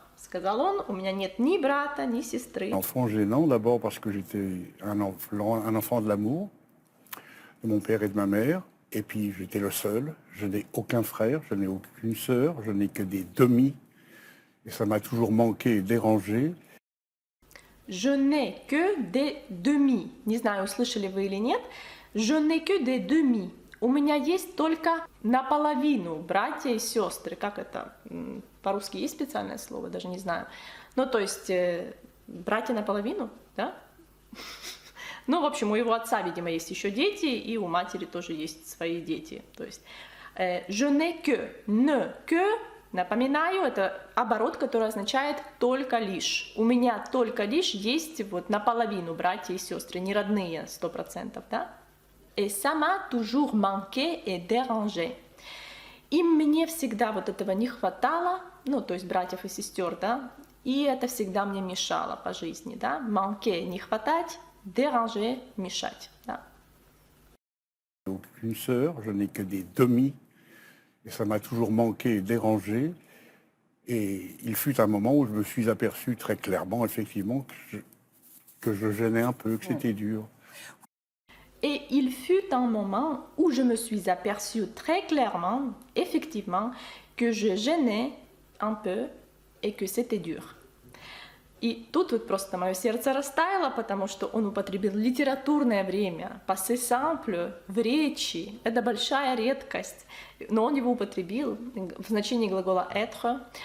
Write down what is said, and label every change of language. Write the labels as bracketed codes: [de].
[ru] Сказал он, у меня нет ни брата, ни сестры. [fr] Enfant gênant, d'abord parce que j'étais un enfant de l'amour de mon père et de ma mère. Et puis j'étais le seul, je n'ai aucun frère, je n'ai aucune sœur, je n'ai que des demi. Et ça m'a toujours manqué et dérangé. Je n'ai que des demi. [ru] Не знаю, услышали вы или нет. [fr] Je n'ai que des demi. [ru] У меня есть только наполовину братья и сестры. Как это? По-русски есть специальное слово? Даже не знаю. Ну, то есть, братья наполовину, да? Ну, в общем, у его отца, видимо, есть еще дети, и у матери тоже есть свои дети. То есть, [fr] je n'ai que, ne que, [ru] напоминаю, это оборот, который означает только лишь. У меня только лишь есть вот наполовину братья и сестры, не родные 100%, да? [fr] Et ça m'a toujours manqué et dérangé. [ru] И мне всегда вот этого не хватало, ну, то есть братьев и сестер, да, и это всегда мне мешало по жизни, да, manquer, не хватать, déranger, мешать, да. [fr] Aucune sœur, je n'ai que des demi, et ça m'a toujours manqué et dérangé. Et il fut un moment où je me suis aperçu très clairement, effectivement, que je gênais un peu, que c'était dur. Et il fut un moment où je me suis aperçue très clairement, effectivement, que je gênais un peu et que c'était dur. [ru] И тут вот просто мое сердце растаяло, потому что он употребил литературное время, passé simple, в речи. Это большая редкость, но он его употребил в значении глагола être.